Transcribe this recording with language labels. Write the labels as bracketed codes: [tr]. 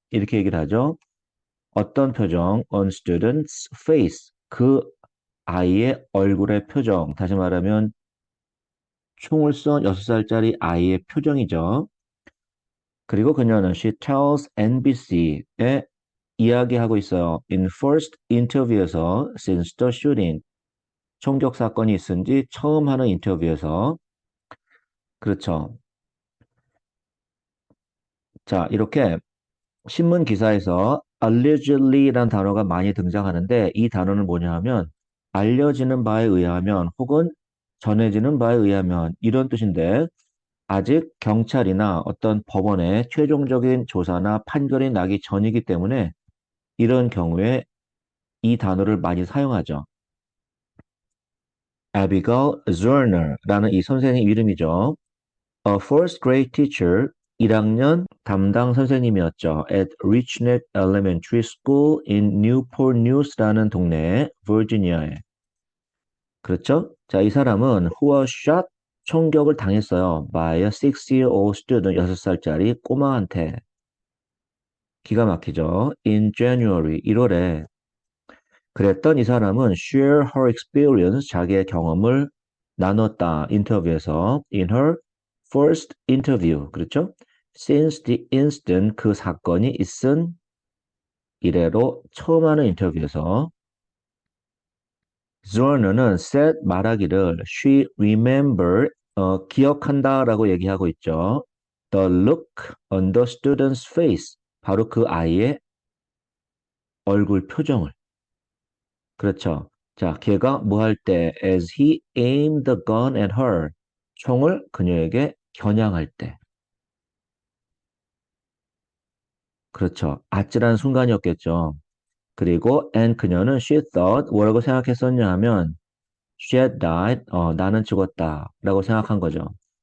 [ko] 이렇게 얘기를 하죠. 어떤 표정? [en] On student's face. [ko] 그 아이의 얼굴의 표정. 다시 말하면 총을 쏜 6살짜리 아이의 표정이죠. 그리고 그녀는 [en] she tells [ko] NBC에 이야기하고 있어요. [en] In first interview에서 since the shooting. [ko] 총격 사건이 있은 지 처음 하는 인터뷰에서 그렇죠. 자, 이렇게 신문 기사에서 allegedly라는 단어가 많이 등장하는데 이 단어는 뭐냐 하면 알려지는 바에 의하면 혹은 전해지는 바에 의하면 이런 뜻인데 아직 경찰이나 어떤 법원의 최종적인 조사나 판결이 나기 전이기 때문에 이런 경우에 이 단어를 많이 사용하죠. Abigail Zerner라는 이 선생님 이름이죠. [en] A first grade teacher, [ko] 1학년 담당 선생님이었죠. [en] At Richneck Elementary School in Newport News라는 [ko] 동네, 버지니아에. 그렇죠? 자, 이 사람은 [en] who was shot, [ko] 총격을 당했어요. [en] By a 6-year-old student, [ko] 6살짜리 꼬마한테. 기가 막히죠? [en] In January, [ko] 1월에. 그랬던 이 사람은 [en] share her experience, [ko] 자기의 경험을 나눴다. 인터뷰에서 [en] in her first interview. [ko] 그렇죠? [en] Since the incident, [ko] 그 사건이 있은 이래로 처음 하는 인터뷰에서 Zorner는 said 말하기를 [en] she remembered [ko] 기억한다라고 얘기하고 있죠. [en] The look on the student's face. [ko] 바로 그 아이의 얼굴 표정을. 그렇죠. 자, 걔가 뭐 할 때, [en] as he aimed the gun at her, [ko] 총을 그녀에게 겨냥할 때. 그렇죠. 아찔한 순간이었겠죠. 그리고 and 그녀는 [en] she thought [ko] 뭐라고 생각했었냐 하면 [en] she had died, [ko] 나는 죽었다 라고 생각한 거죠.